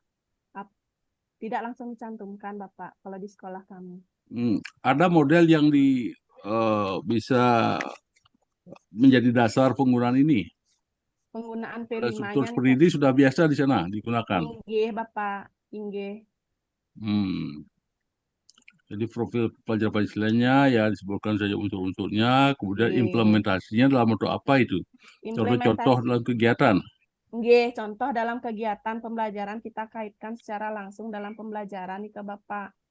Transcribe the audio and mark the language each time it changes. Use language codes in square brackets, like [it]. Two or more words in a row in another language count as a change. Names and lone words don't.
[id] Tidak langsung dicantumkan Bapak kalau di sekolah kami. Ada model yang bisa menjadi dasar penggunaan ini. Penggunaan Pada struktur P5-nya nih seperti Kak. ini sudah biasa di sana digunakan. [jv] Inggih Bapak, inggih. [id] Jadi profil pelajar Pancasilanya ya disebutkan saja unsur-unsurnya, kemudian Nggih. implementasinya dalam bentuk apa itu? Contoh-contoh dalam kegiatan. Nggih, contoh dalam kegiatan pembelajaran kita kaitkan secara langsung dalam pembelajaran nih ke Bapak.